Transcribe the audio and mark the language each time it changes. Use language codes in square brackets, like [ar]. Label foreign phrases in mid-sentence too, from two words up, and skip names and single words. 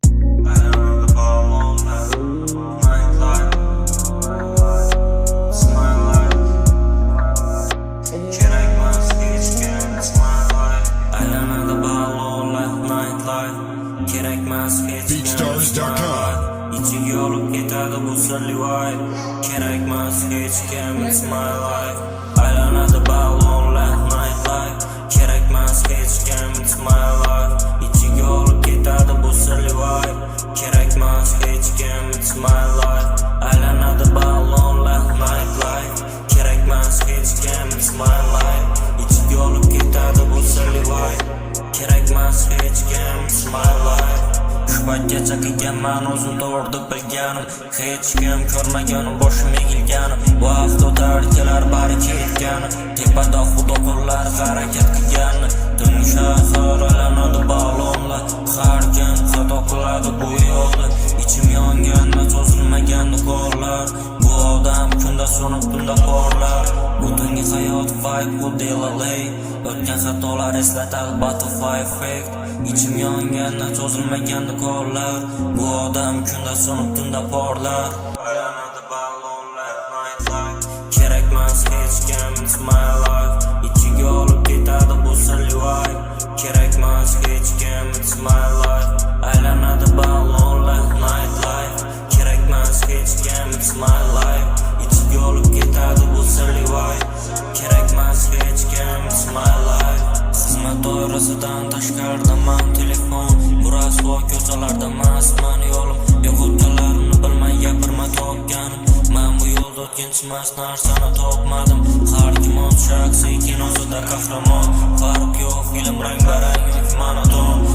[uz] Aylanadi balonlar, [en] nightlife, it's my life. [uz] Kerakmas hech kim, [en] it's my life. [uz] Aylanadi balonlar, nightlife, kerakmas hech kim, [en] it's my Beatstars dot com. life. [uz] Ichiga olib ketadi bu sirli vibe. Kerakmas hech kim, [en] it's my life. [uz] Aylanadi balonlar, nightlife, kerakmas hech kim, [en] it's my life. [uz] Ichiga olib ketadi bu sirli vibe. Kerakmas hech kim, [en] it's my life. [uz] Aylanadi balonlar, nightlife, kerakmas hech kim, [en] it's my life. [uz] Ichiga olib ketadi bu sirli vibe. Kerakmas hech kim, [en] it's my life. [uz] Shu paytgacha qilganman o'zim to'g'ri deb bilganim. Hech kim ko'rmagan boshim egilgani. Vaqt o'tar, kelar bari ketgani. Tepada xudo qullar harakat qilgani. Tun shahar aylanadi balonlar. Har kim xato qiladi bu yo'lda. Ichim yonganda cho'zilmagan niqoblar. Bu odam kunda so'nib, tunda porlar. Butungi hayot vibe bu Delaware. O'tgan xatolar eslatadi [en] butterfly effect. [uz] Ichim yonganda cho'zilmagan niqoblar. Bu odam kunda so'nib, tunda porlar. Aylanadi balonlar, nightlife. Kerakmas hech kim, [en] it's my life. [uz] Ichiga olib ketadi bu sirli vibe. Kerakmas hech kim, [en] it's my life. [uz] Aylanadi balonlar, nightlife. Kerakmas hech kim, [en] it's my life. [uz] Ichiga olib ketadi bu sirli vibe. Kerakmas hech kim, [en] it's my life. [uz] Xizmat doirasidan tashqaridaman telefon. Bu rasvo ko'chalarda mastman yo'lim. Yo'qotganlarimni bilmay gapirma topganim. Men bu yo'lda o'tkinchi emas narsani topmadim. Har kim o'z shaxsiy kinosida qahramon. Farq yo'q, film rang-barang yoki monoton.